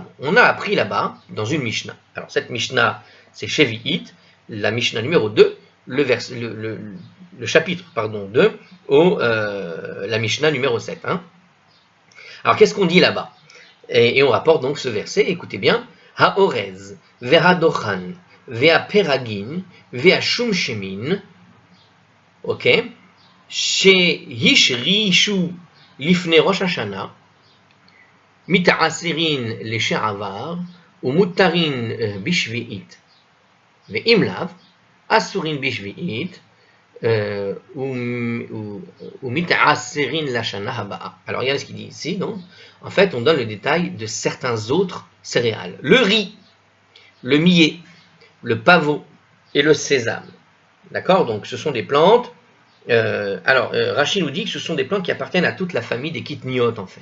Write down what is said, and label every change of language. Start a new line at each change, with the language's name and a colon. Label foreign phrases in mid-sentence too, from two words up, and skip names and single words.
French: On a appris là-bas, dans une Mishnah. Alors, cette Mishnah, c'est Shevi'it, la Mishnah numéro 2, le chapitre 2, la Mishnah numéro 7. Hein. Alors, qu'est-ce qu'on dit là-bas? Et on rapporte donc ce verset, écoutez bien.
Hebrew: האורז, והפרגין, והשומשמין.
French: Ok.
Hebrew: שהשרישו לפני ראש השנה, מתעשרין לשעבר ומותרין בשביעית, ואם לאו, אסורין בשביעית ומתעשרין לשנה הבאה.
French: Alors regardez ce qu'il dit ici, non? En fait, on donne le détail de certains autres céréales. Le riz, le millet, le pavot et le sésame. D'accord? Donc ce sont des plantes. Rachid nous dit que ce sont des plantes qui appartiennent à toute la famille des kitniotes en fait.